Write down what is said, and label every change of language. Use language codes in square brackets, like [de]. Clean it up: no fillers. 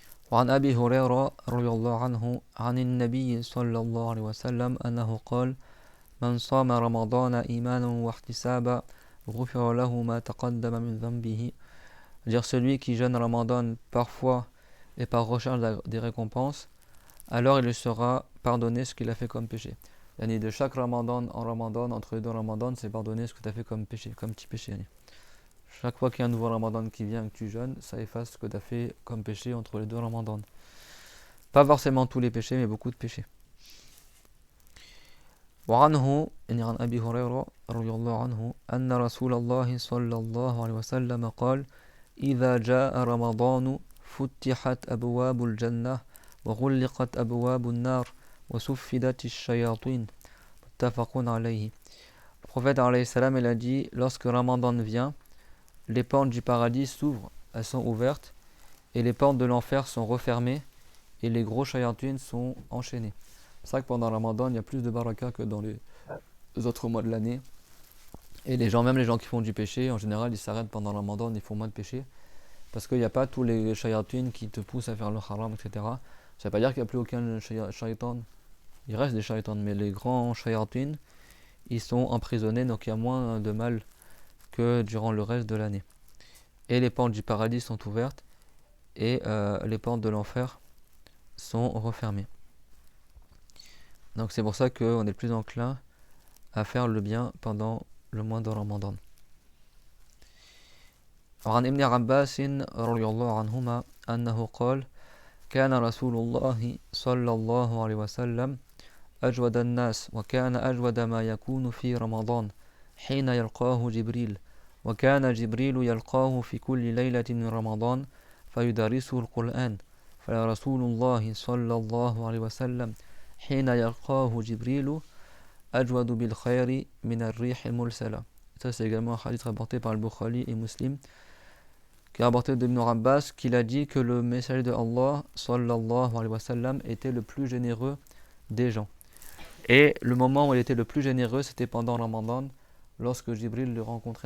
[ar] وعن أبي هريرة رضي الله عنه عن النبي صلى الله عليه وسلم أنه قال من صام رمضان إيمانا واحتسابا غفر له ما تقدم من ذنبه. [fr] C'est-à-dire celui qui jeûne Ramadan par foi et par recherche des récompenses, alors il lui sera pardonné ce qu'il a fait comme péché. Yani de chaque Ramadan en Ramadan, entre les deux Ramadan, c'est pardonné ce que tu as fait comme péché, comme petit péché. Yani. Chaque fois qu'il y a un nouveau Ramadan qui vient et que tu jeûnes, ça efface ce que tu as fait comme péché entre les deux Ramadan. Pas forcément tous les péchés, mais beaucoup de péchés. [ar] وعنه يعني عن أبي هريرة رضي الله عنه أن رسول الله صلى الله عليه وسلم قال إذا جاء رمضان فتحت أبواب الجنة وغلقت أبواب النار وسفدت الشياطين متفق عليه. [fr] Le prophète alayhi salam il a dit lorsque Ramadan vient, les portes du paradis s'ouvrent, elles sont ouvertes, et les portes de l'enfer sont refermées, et les gros shayatins sont enchaînés. C'est ça que pendant Ramadan, il y a plus de baraka que dans les autres mois de l'année. Et même les gens qui font du péché, en général, ils s'arrêtent pendant Ramadan, ils font moins de péché. Parce qu'il n'y a pas tous les shayatins qui te poussent à faire le haram, etc. Ça ne veut pas dire qu'il n'y a plus aucun shaytan. Il reste des shaytans, mais les grands shayatins, ils sont emprisonnés, donc il y a moins de mal que durant le reste de l'année. Et les portes du paradis sont ouvertes et les portes de l'enfer sont refermées. Donc c'est pour ça qu'on est le plus enclin à faire le bien pendant le mois de Ramadan. [ar] وعن ابن عباس رضي الله عنهما أنه قال كان رسول الله صلى الله عليه وسلم أجود الناس وكان أجود ما يكون في رمضان حين يلقاه جبريل وكان جبريل يلقاه في كل ليلة من رمضان فيدرسه القرآن فرسول الله صلى الله عليه وسلم حين يلقاه جبريل أجود بالخير من الريح المرسلة. [fr] Ça c'est également un hadith rapporté par le Bukhari et Muslim qui a rapporté de Ibn Abbas qu'il a dit que le messager de Allah sallallahu alayhi wa sallam était le plus généreux des gens. Et le moment où il était le plus généreux, c'était pendant Ramadan, lorsque Jibril le rencontrait.